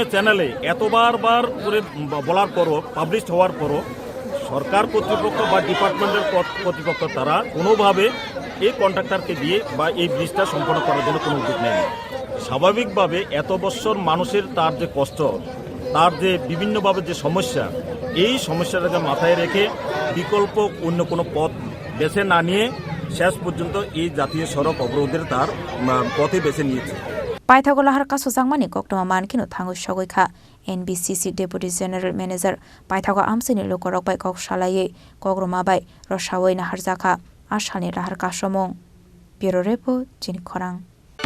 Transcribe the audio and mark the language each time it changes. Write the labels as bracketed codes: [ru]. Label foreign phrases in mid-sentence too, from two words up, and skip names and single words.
[bn] চ্যানেলে এতবার করে বলার পরও পাবলিশ হওয়ার পরও সরকার কর্তৃপক্ষ বা ডিপার্টমেন্টের কর্তৃপক্ষ তারা কোনোভাবে এই কন্ট্রাক্টরকে দিয়ে বা এই ব্রিজটা সম্পন্ন করার জন্য কোনো উদ্যোগ নেয়নি স্বাভাবিকভাবে এত বছর মানুষের তার যে কষ্ট তার যে বিভিন্নভাবে যে সমস্যা এই সমস্যাটাকে মাথায় রেখে বিকল্প অন্য কোনো পথ বেছে না নিয়ে শেষ পর্যন্ত এই জাতীয় সড়ক অবরোধের তার পথে বেছে নিয়েছে [trp] Paithago lahar kasuzangmani koktoma mankino Thangosogiga NBCC [en] Deputy General Manager [trp] Paithago Amchaini Khorang bai kok salaye kogroma bai rosawai na harjaka ashalni lahar kasomong [en] Bureau Report [trp] Chini Khorang